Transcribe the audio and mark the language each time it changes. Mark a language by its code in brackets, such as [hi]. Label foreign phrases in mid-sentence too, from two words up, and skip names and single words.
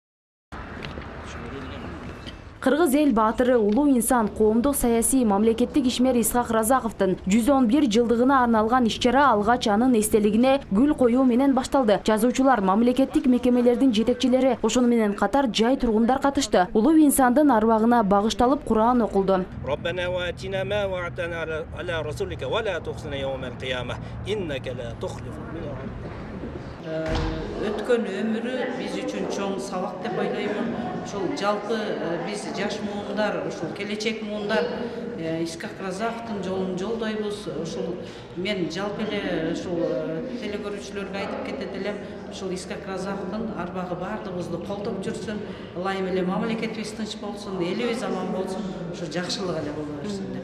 [ky] Кыргыз эл баатыры улуу инсан коомдук саясий мамлекеттик ишмер Исқақ Разақовтың 111 жылдыгына арналган иш-чара алгач анын эстелигине гүл коюу менен башталды. Жазуучулар, мамлекеттик мекемелердин жетекчилери, ошону менен катар жай тургундар катышты. Улуу инсандын арбагына багышталып Кур'ан окулду. [ar] ربنا وآتنا ما وعدتنا على رسلك ولا تخزنا يوم القيامة إنك لا تخلف الميعاد. [ky] Өткөн өмүрү биз үчүн чоң сабак деп ойлоймун. Ушул жалпы биз жаш муундар, ушул келечек муундар Исқақ Разақовтың жолун жолдойбуз. Ушул мен жалпы эле ушул телекөрүүчүлөргө айтып кетет элем, ушул Исқақ Разақовтың арбагы бардыгыбызды колдоп жүрсүн, ылайым эле мамлекетибиз тынч болсун, элибиз аман болсун, ушу жакшылык эле боло берсин деп.